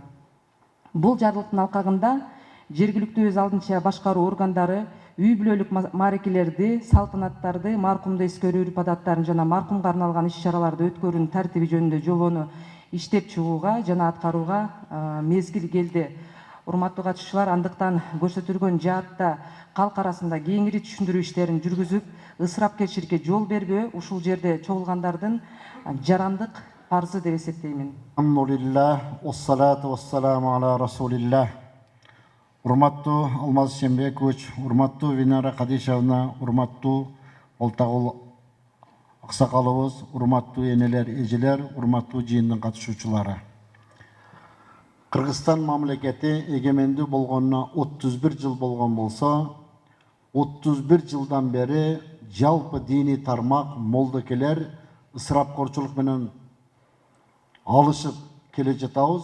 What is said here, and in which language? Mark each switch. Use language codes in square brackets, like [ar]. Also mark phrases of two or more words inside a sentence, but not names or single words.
[ky] Бул жарлыктын алкагында жергиликтүү өз алдынча башкаруу органдары үй бүлөлүк маарекелерди, салтанаттарды, маркумду эскерүү үрп адаттарын жана маркумга арналган иш-чараларды өткөрүүнүн тартиби жөнүндө жобону иштеп чыгууга жана аткарууга мезгил келди. Урматтуу катышуучулар, андыктан көрсөтүлгөн жаатта калк арасында кеңири түшүндүрүү иштерин жүргүзүп, ысырапкерчиликке жол бербөө ушул жерде чогулгандардын жарандык парзы деп эсептеймин. [ar] الحمد لله، والصلاة والسلام على رسول الله. [ky] Урматтуу Алмаз Шембекович, урматтуу Винара Кадишевна, урматтуу Олтагул аксакалыбыз, урматтуу энелер, эжелер, урматтуу жыйындын катышуучулары. Кыргызстан мамлекети эгемендүү болгонуна 31 жыл болгон болсо, 31 жылдан бери жалпы дини тармак молдокелер ысырапкорчулук менен алышып келе жатабыз.